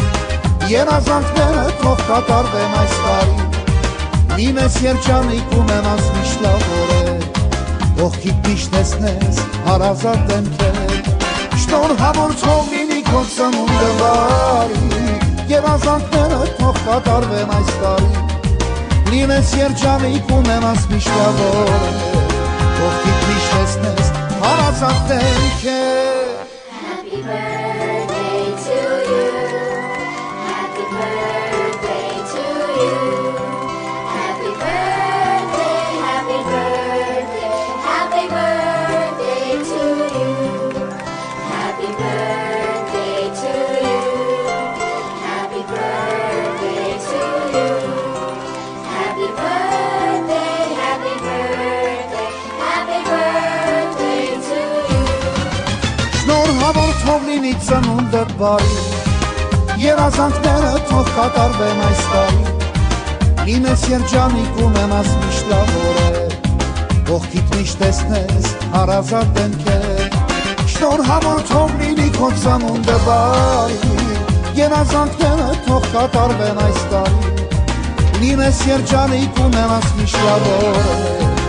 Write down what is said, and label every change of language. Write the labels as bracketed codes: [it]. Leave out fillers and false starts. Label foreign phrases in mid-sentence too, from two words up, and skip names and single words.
[hy] երազանքները թող կատարվեն այս տարի, լինես երջանիկ ունենաս միշտ լավորը, կողքիդ միշտ տեսնես հարազատ դեմքեր։ Շնորհավոր թող լինի քո ծնունդը բարի, երազանքները թող կատարվեն այս տարի, լինես երջանիկ ունենաս միշտ լավորը, կողքիդ միշտ տեսնես հարազատ դեմքեր։ [en] Happy birthday to you. Happy birthday to you. Happy birthday, happy birthday, happy birthday to you. Happy birthday to you. Happy birthday to you. Happy birthday, happy birthday, happy birthday to you. [hy] Շնորհավոր թող լինի ծնունդդ բարի, երազանքները թող կատարվեն այս տարի, լինես երջանիկ ունենաս միշտ լավորը, կողքիդ միշտ տեսնես հարազատ դեմքեր։ Շնորհավոր թող լինի քո ծնունդը բարի, երազանքները թող կատարվեն այս տարի, լինես երջանիկ ունենաս միշտ լավորը,